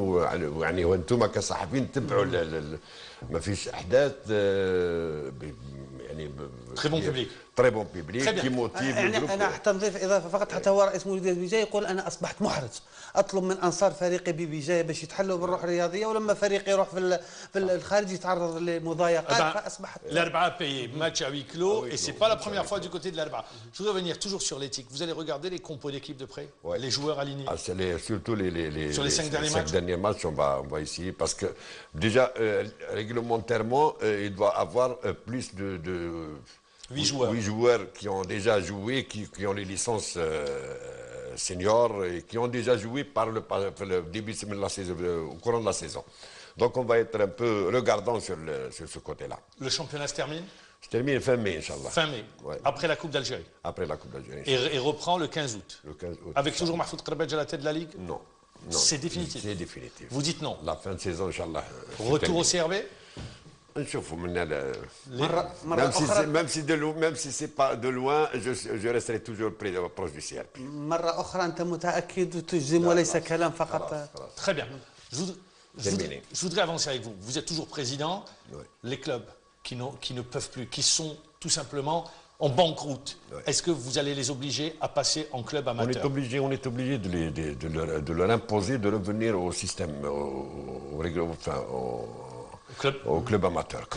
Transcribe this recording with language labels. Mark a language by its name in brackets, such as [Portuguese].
[Arabic] ويعني وانتم كصحفيين تتبعوا ما فيش احداث يعني [French] تري بون بيبليك كي موتيف. [Arabic] يعني انا حتى نضيف اضافه فقط، حتى هو رئيس مولوديه بجايه يقول انا اصبحت محرج، اطلب من انصار فريقي بجايه باش يتحلوا بالروح الرياضيه، ولما فريقي يروح في الخارج يتعرض لمضايقات فاصبحت. [French] L'Arba'a payé match à huis clos et c'est pas la première fois du côté de l'Arba'a. Je voudrais revenir toujours sur l'éthique. Vous allez regarder les compos d'équipe de près, les joueurs alignés. Surtout sur les 5 derniers matchs, on va essayer parce que déjà réglementairement il doit avoir plus de 8 joueurs qui ont déjà joué, qui ont les licences seniors et qui ont déjà joué par le début de la saison, au courant de la saison. Donc on va être un peu regardant sur ce côté-là. Le championnat se termine? Se termine fin mai, Inch'Allah. Fin mai, ouais. Après la Coupe d'Algérie. Après la Coupe d'Algérie. Et reprend le 15 août. Le 15 août. Avec toujours Mahfoud Krabedj à la tête de la Ligue? Non. C'est définitif. C'est définitif. Vous dites non. La fin de saison, Inch'Allah. Retour au CRB. [Arabic] نشوفوا من مرة [French] même si c'est pas de loin, je resterai toujours proche du CRP. [Arabic] مرة أخرى أنت متأكد وتجزم وليس كلام فقط. [French] Très bien. Je voudrais avancer avec vous. Vous êtes toujours président. Oui. Les clubs qui ne peuvent plus, qui sont tout simplement en banqueroute, Oui. est-ce que vous allez les obliger à passer en club amateur? On est obligé de leur imposer de revenir au système, au club amateur.